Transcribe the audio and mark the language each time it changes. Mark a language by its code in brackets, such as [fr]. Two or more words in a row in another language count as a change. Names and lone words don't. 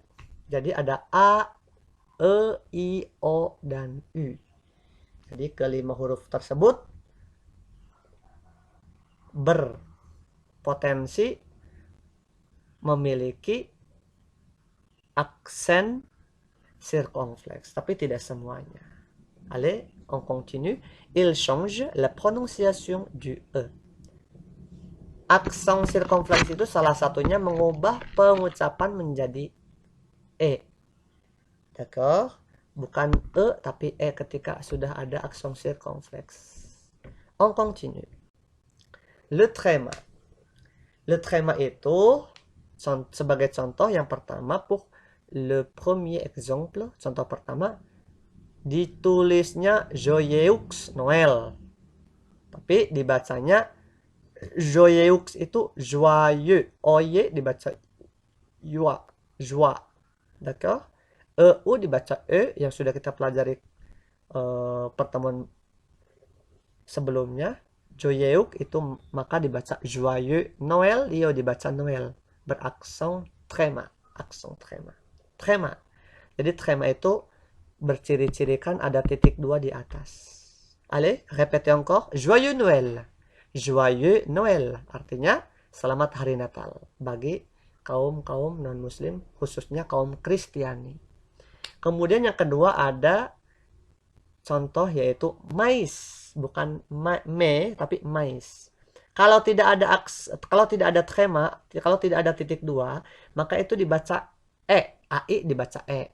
[id] Jadi ada A, E, I, O, dan U. Jadi kelima huruf tersebut berpotensi memiliki aksen circonflexe, tapi tidak semuanya. [fr] Allez, on continue. Il change la prononciation du E. [id] Aksen sirkumfleks itu salah satunya mengubah pengucapan menjadi E. [fr] D'accord? [id] Bukan E, tapi E ketika sudah ada aksen sirkumfleks. [fr] On continue. Le tréma. Le tréma [id] itu sebagai contoh yang pertama, [fr] pour le premier exemple, [id] contoh pertama, ditulisnya [fr] Joyeux Noël. [id] Tapi dibacanya Joyeux itu joyeux. Oye dibaca joie. Joie. [fr] D'accord? [id] EU dibaca E yang sudah kita pelajari pertemuan sebelumnya. Joyeux itu maka dibaca joyeux. Noël dia dibaca Noël. Beraksen tréma. Aksen tréma. Tréma. Jadi tréma itu berciri-cirikan ada titik 2 di atas. [fr] Allez, répétez encore. Joyeux Noël. Joyeux Noël. [id] Artinya selamat hari Natal bagi kaum-kaum non-muslim, khususnya kaum Kristiani. Kemudian yang kedua ada contoh yaitu mais, bukan me tapi mais. Kalau tidak ada tréma, kalau tidak ada titik 2, maka itu dibaca E, AI dibaca E.